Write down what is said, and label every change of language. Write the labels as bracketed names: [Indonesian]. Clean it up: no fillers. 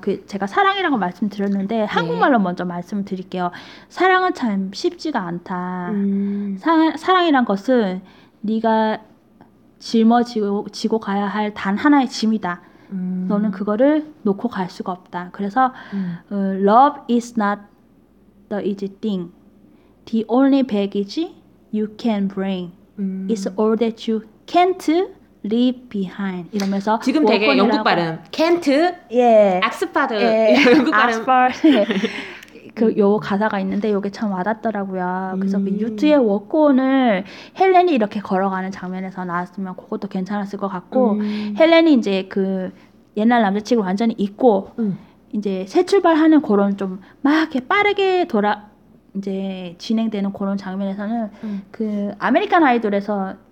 [Korean] 그 제가 사랑이라고 말씀드렸는데 한국말로 먼저 말씀드릴게요. 사랑은 참 쉽지가 않다. 사랑이란 것은 네가 짊어지고 가야 할 단 하나의 짐이다. 너는 그거를 놓고 갈 수가 없다. 그래서 [English] Love is not the easy thing. The only baggage you can bring. It's all that you can't leave behind. [Korean] 이러면서 지금 되게 영국 발음 can't 예 악스파드 예. 영국 발음 악스파드 그 요 가사가 있는데 이게 참 와닿더라고요. 그래서 그 유투의 워크온을 헬렌이 이렇게 걸어가는 장면에서 나왔으면 그것도 괜찮았을 것 같고 헬렌이 이제 그 옛날 남자친구 완전히 잊고 이제 새 출발하는 그런 좀 막 이렇게 빠르게 돌아 이제 진행되는 그런 장면에서는 그 아메리칸 아이돌에서